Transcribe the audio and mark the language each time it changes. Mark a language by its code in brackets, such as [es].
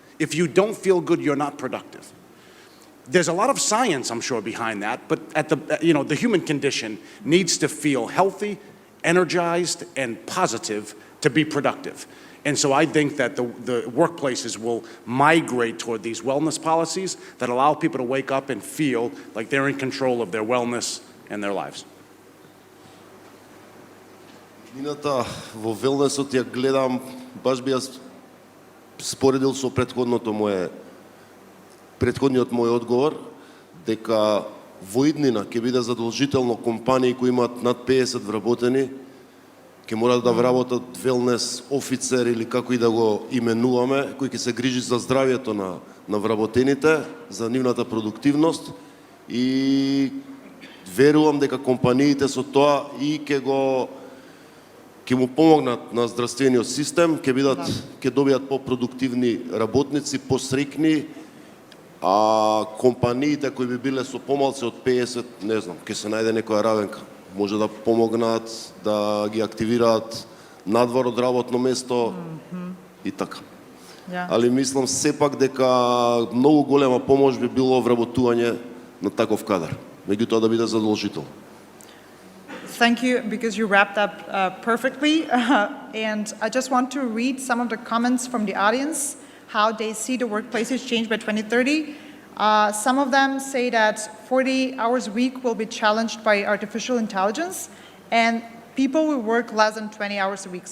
[en] If you don't feel good, you're not productive. There's a lot of science, I'm sure, behind that, but the human condition needs to feel healthy energized and positive to be productive. And so I think that the workplaces will migrate toward these wellness policies that allow people to wake up and feel like they're in control of their wellness and their lives. [mk] Мината во велнесот ја гледам, баш би ја споредил со претходниот мој одговор, дека во иднина ќе биде задолжително компании кои имаат над 50 вработени, ќе мора да вработат велнес офицер или како и да го именуваме, кој ќе се грижи за здравјето на вработените, за нивната продуктивност и верувам дека компаниите со тоа и ќе му помогнат на здравствениот систем, ќе добијат по-продуктивни работници, посрекни, а компаниите кои би биле со помалци од 50, не знам, ќе се најде некоја равенка. Може да помогнат, да ги активираат надвор од работно место и така. Али мислам сепак дека многу голема помош би било вработување на таков кадар. Меѓутоа да биде задолжително. [en] Thank you, because you wrapped up perfectly. And I just want to read some of the comments from the audience, how they see the workplaces change by 2030. Some of them say that 40 hours a week will be challenged by artificial intelligence, and people will work less than 20 hours a week.